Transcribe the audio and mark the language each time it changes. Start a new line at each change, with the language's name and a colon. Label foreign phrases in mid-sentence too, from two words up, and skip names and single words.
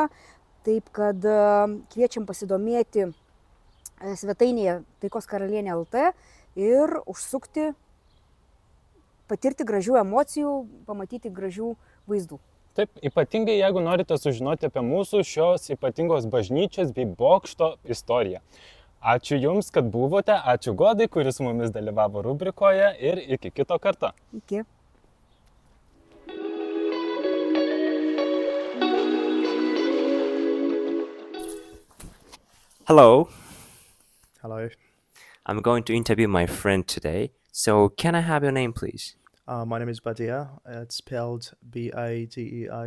Lithuanian: Taip kad kviečiam pasidomėti svetainėje Taikos karalienė LT ir užsukti, patirti gražių emocijų, pamatyti gražių vaizdų. Taip, ypatingai jeigu norite sužinoti apie mūsų šios ypatingos bažnyčios bei bokšto istoriją. Ačiū Jums, kad buvote, ačiū Godai, kuris su mumis dalyvavo rubrikoje ir iki kito karto. Iki.
English: Hello. Hello. I'm going to interview my friend today. So can I have your name, please? My name is Badia. It's spelled B-A-D-E-A.